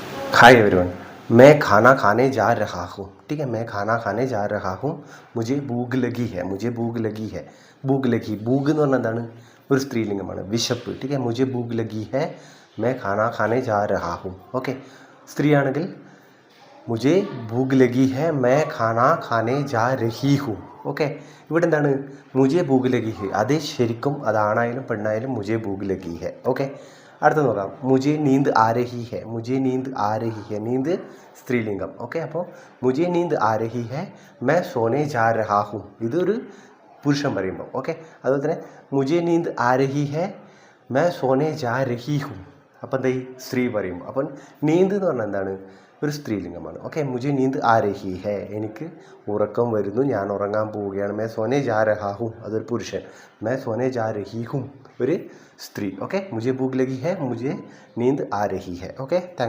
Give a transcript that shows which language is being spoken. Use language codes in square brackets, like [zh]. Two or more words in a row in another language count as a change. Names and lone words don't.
[en] Hi everyone, [hi] मैं खाना खाने जा रहा हूँ. ठीक है, मैं खाना खाने जा रहा हूँ. मुझे भूख लगी है. मुझे भूख लगी है. भूख लगी, [ml] ഭൂഖ് എന്ന് പറഞ്ഞാൽ എന്താണ്? ഒരു സ്ത്രീലിംഗമാണ്. വിശപ്പ്. [hi] ठीक है, मुझे भूख लगी है. मैं खाना खाने जा रहा हूँ. [ml] ഓക്കെ, സ്ത്രീയാണെങ്കിൽ [hi] मुझे भूख लगी है मैं खाना खाने जा रही हूँ. [ml] ഓക്കെ, ഇവിടെ എന്താണ്? [hi] मुझे भूख लगी है. [ml] അത് ശരിക്കും അതാണായാലും പെണ്ണായാലും [hi] मुझे भूख लगी है. [ml] ഓക്കെ, അടുത്ത നോക്കാം. [hi] मुझे नींद आ रही है. मुझे नींद आ रही है. [ml] നീന്ത് സ്ത്രീലിംഗം. ഓക്കെ, അപ്പോൾ [hi] मुझे नींद आ रही है मैं सोने जा रहा हूँ. [ml] ഇതൊരു പുരുഷൻ പറയുമ്പോൾ. ഓക്കെ, അതുപോലെ തന്നെ [hi] मुझे नींद आ रही है मैं सोने जा रही हूँ. [ml] അപ്പം എന്തായി? സ്ത്രീ പറയുമ്പോൾ. അപ്പം നീന്ത് എന്ന് പറഞ്ഞാൽ എന്താണ്? ഒരു സ്ത്രീലിംഗമാണ്. ഓക്കെ, [hi] मुझे नींद आ रही है. [ml] എനിക്ക് ഉറക്കം വരുന്നു, ഞാൻ ഉറങ്ങാൻ പോവുകയാണ്. [hi] मैं सोने जा रहा हूँ, [ml] അതൊരു പുരുഷൻ. [hi] मैं सोने जा रही हूँ, [ml] ഒരു സ്ത്രീ. ഓക്കെ, [hi] मुझे भूख लगी है, मुझे नींद आ रही है. [en] Okay, thanks.